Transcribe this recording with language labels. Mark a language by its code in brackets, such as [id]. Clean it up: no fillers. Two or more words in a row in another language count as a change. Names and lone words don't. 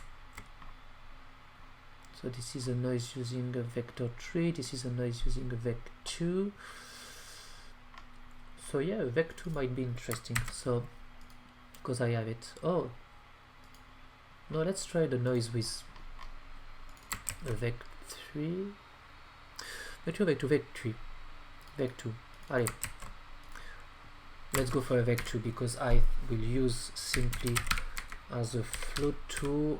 [en] So this is a noise using a vector 3, this is a noise using a vec 2. So yeah, a vec 2 might be interesting, so because I have it. Oh no, let's try the noise with a vec 3. Vec 2, vec 2, vec 3, vec 2. Allez, let's go for a vec 2 because I will use simply as a float 2.